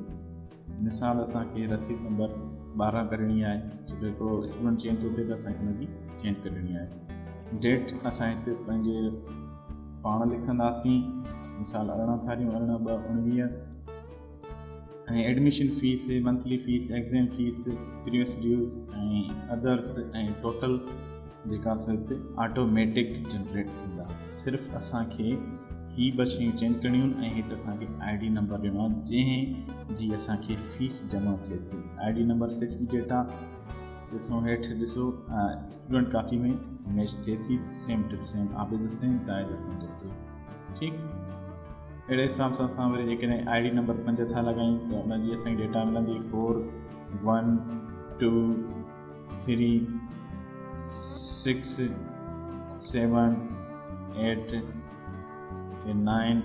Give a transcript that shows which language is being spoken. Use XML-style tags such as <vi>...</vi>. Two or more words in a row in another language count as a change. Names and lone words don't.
<sd>मिसाल असांखे रसीद नंबर 12 करणी आहे, जेको</sd> <en>student change</en> <sd>थो थिए त असांखे हुनजी चेंज करणी आहे। डेट असां हिते पंहिंजे पाण लिखंदासीं, मिसाल 18/11/19 ऐं</sd> <en>admission fees, monthly fees, exam fees, previous dues</en> <sd>ऐं अदर्स ऐं टोटल जेका असां हिते</sd> <en>automatic generate</en> <sd>थींदा। सिर्फ़ु असांखे ही ॿ शयूं चेंज करणियूं आहिनि ऐं हिते असांखे ID नंबर ॾियणो आहे जंहिं जी असांखे फीस जमा थिए थी। ID नंबर 6 जी डेटा ॾिसो हेठि ॾिसो</sd> <en>student copy</en> <sd>में मैच थिए थी,</sd> <en>same to same</en> <sd>आबिद हुसैन जाहिद हसन जतोई। ठीकु, अहिड़े हिसाब सां असां वरी जेकॾहिं ID नंबर 5 था लॻायूं त हुनजी असांखे डेटा मिलंदी 4 1 2 3 6 7 8 9।</sd>